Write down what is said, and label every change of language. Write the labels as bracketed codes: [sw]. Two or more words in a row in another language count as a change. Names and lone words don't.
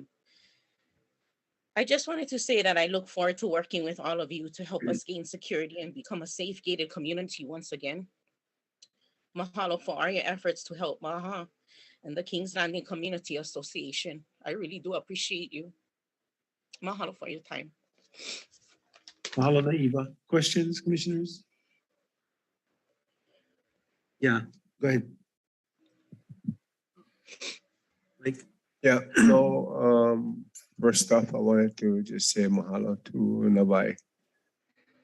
[en] I just wanted to say that I look forward to working with all of you to help us gain security and become a safe gated community once again. Mahalo for all your efforts to help Maha and the King's Landing Community Association. I really do appreciate you. Mahalo for your time. Mahalo na Eva. Questions, commissioners? Yeah, go ahead. Mike? Yeah, so first off, I wanted to just say mahalo to Nabai.